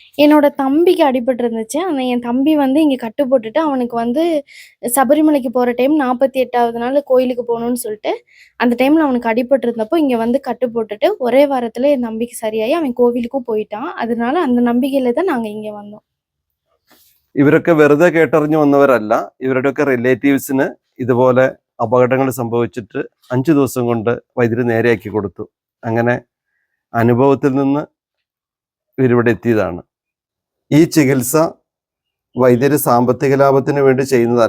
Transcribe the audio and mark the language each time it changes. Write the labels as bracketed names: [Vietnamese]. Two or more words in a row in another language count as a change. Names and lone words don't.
[Tamil] என்னோட தம்பிக்கு அடிபட்டிருந்துச்சு. என் தம்பி வந்து இங்க கட்டு போட்டுட்டு, அவனுக்கு வந்து சபரிமலைக்கு போற டைம் 48வது நாள் கோயிலுக்கு போணும்னு சொல்ட்டு, அந்த டைம்ல அவனுக்கு அடிபட்டிருந்தப்போ, இங்க வந்து கட்டு போட்டுட்டு, ஒரே வாரத்துல என் தம்பிக்கு சரியாயி அவன் கோவிலுக்கும் போயிட்டான். அதனால அந்த நம்பிக்கையில தான் நாங்க இங்க வந்தோம். [Malayalam] ഇവരൊക്കെ വെറുതെ കേട്ടറിഞ്ഞു വന്നവരല്ല. ഇവരുടെയൊക്കെ റിലേറ്റീവ്സിന് ഇതുപോലെ അപകടങ്ങൾ സംഭവിച്ചിട്ട് 5 ദിവസം കൊണ്ട് വൈദ്യുതി നേരെയാക്കി കൊടുത്തു. അങ്ങനെ അനുഭവത്തിൽ നിന്ന് ഇവരിവിടെ എത്തിയതാണ്. ഈ ചികിത്സ വൈദ്യര് സാമ്പത്തിക ലാഭത്തിന് വേണ്ടി ചെയ്യുന്നതല്ല.